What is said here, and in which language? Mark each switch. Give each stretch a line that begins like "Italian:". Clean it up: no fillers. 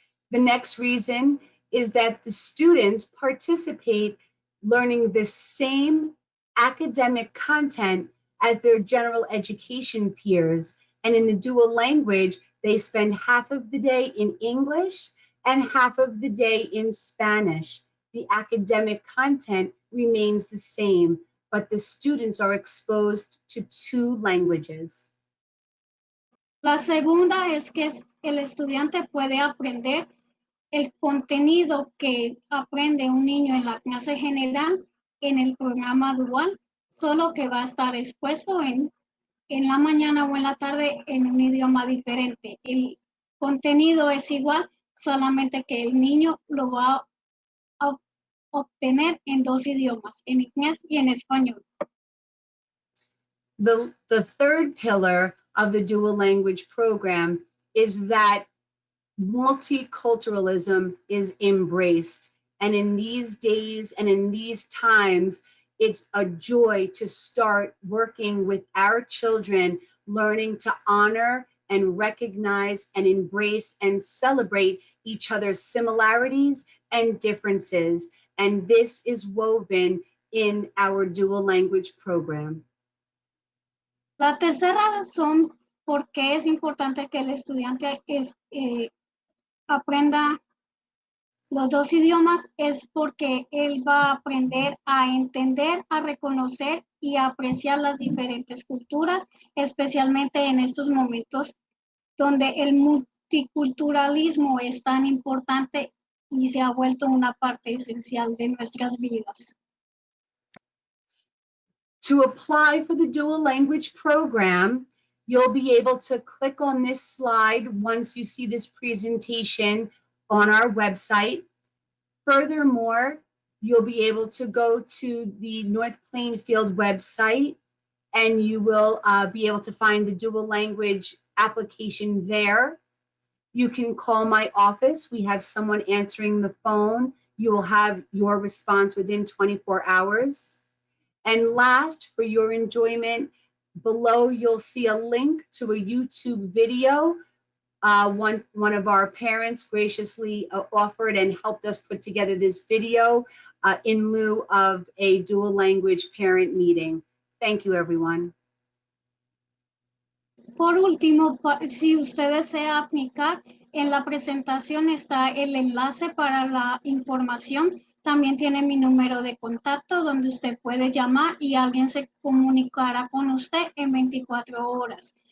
English: The next reason is that the students participate learning the same academic content as their general education peers. And in the dual language, they spend half of the day in English and half of the day in Spanish. The academic content remains the same, but the students are exposed to 2 languages.
Spanish: La segunda es que el estudiante puede aprender el contenido que aprende un niño en la clase general en el programa dual, solo que va a estar expuesto en la mañana o en la tarde en un idioma diferente. El contenido es igual, solamente que el niño lo va a obtener en 2 idiomas, en inglés y en español.
English: The third pillar of the dual language program is that multiculturalism is embraced. And in these days and in these times, it's a joy to start working with our children, learning to honor and recognize and embrace and celebrate each other's similarities and differences. And this is woven in our dual language program.
Spanish: La tercera razón por qué es importante que el estudiante aprenda los 2 idiomas es porque él va a aprender a entender, a reconocer y a apreciar las diferentes culturas, especialmente en estos momentos donde el multiculturalismo es tan importante y se ha vuelto una parte esencial de nuestras vidas.
English: To apply for the dual language program, you'll be able to click on this slide once you see this presentation on our website. Furthermore, you'll be able to go to the North Plainfield website and you will be able to find the dual language application there. You can call my office. We have someone answering the phone. You will have your response within 24 hours. And last, for your enjoyment, below you'll see a link to a YouTube video. One of our parents graciously offered and helped us put together this video in lieu of a dual language parent meeting. Thank you, everyone.
Spanish: Por último, si usted desea aplicar, en la presentación está el enlace para la información. También tiene mi número de contacto donde usted puede llamar y alguien se comunicará con usted en 24 horas.